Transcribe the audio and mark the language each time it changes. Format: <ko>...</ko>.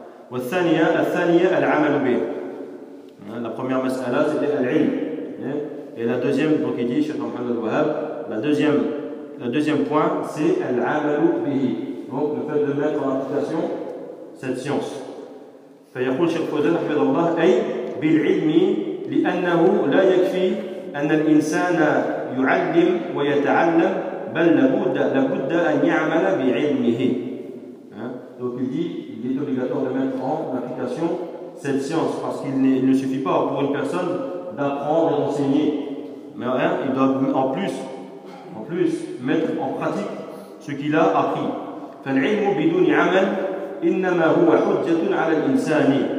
<fr>La première mas'ala c'était al-ilm. Et la deuxième, donc il dit, Cheikh Mohamed Al-Wahhab, le deuxième point c'est</fr> <ar>al-amalu bihi.</ar> <fr>Donc le fait de mettre en application cette science.</fr> <ar>فيقول شيخ فوزان رحمه الله أي بالعلم لأنه لا يكفي أن الإنسان يعلم ويتعلم بل لابد أن يعمل بعلمه.</ar> <fr>Donc il dit il est obligatoire de mettre en application cette science parce qu'il ne suffit pas pour une personne d'apprendre et d'enseigner, mais il doit en plus mettre en pratique ce qu'il a appris.</fr> <ar>فالعلم بدون عمل إنما هو حجة على الإنسان.</ar>